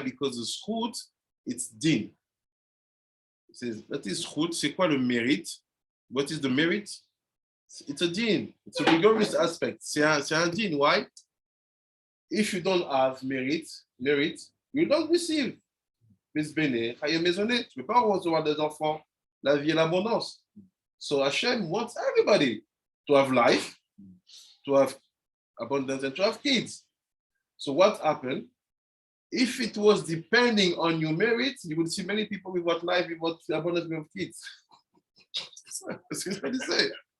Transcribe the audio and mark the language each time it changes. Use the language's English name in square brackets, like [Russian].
[English] Because the zchut, it's din. It says, that is zchut. [French] C'est quoi le mérite? [English] What is the merit? It's a din. It's a rigorous aspect. [French] C'est un din. [English] Why? If you don't have merit, you don't receive. [French] Miss Bene, tu ne peux pas recevoir des enfants, la vie et l'abondance. [English] So Hashem wants everybody to have life, to have abundance, and to have kids. So what happened? If it was depending on your merit, you would see many people without life, without abundance, without kids. That's what he said.